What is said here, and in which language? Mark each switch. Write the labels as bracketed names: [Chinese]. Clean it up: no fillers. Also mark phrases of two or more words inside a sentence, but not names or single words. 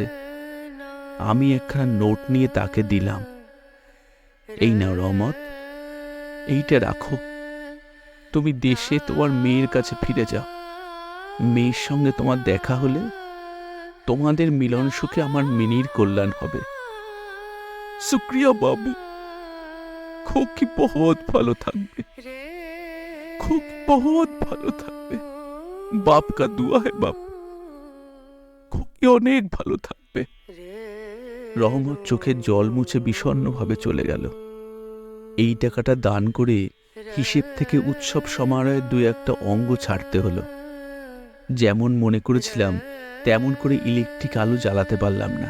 [Bangla] আমি একখানা নোট নিয়ে তাকে দিলাম, এই নাও রহমত, এইটা রাখো। তুমি দেশে তোমার মেয়ের কাছে ফিরে যাও। মেয়ের সঙ্গে তোমার দেখা হলে তোমাদের মিলন সুখে আমার মিনির কল্যাণ হবে। [Hindi] शुक्रिया बाबू, खोकी बहुत [Bangla] ভালো থাকবে, [Hindi] खोकी बहुत [Bangla] ভালো থাকবে। [Hindi] बाप का दुआ है बाप, खोकी [Bangla] অনেক ভালো থাকবে। রহমত চোখের জল মুছে বিষণ্ণভাবে চলে গেল। এই টাকাটা দান করে হিসেব থেকে উৎসব সমারোহের 2-1টা অঙ্গ ছাড়তে হলো। যেমন মনে করেছিলাম তেমন করে ইলেকট্রিক আলো জ্বালাতে পারলাম না।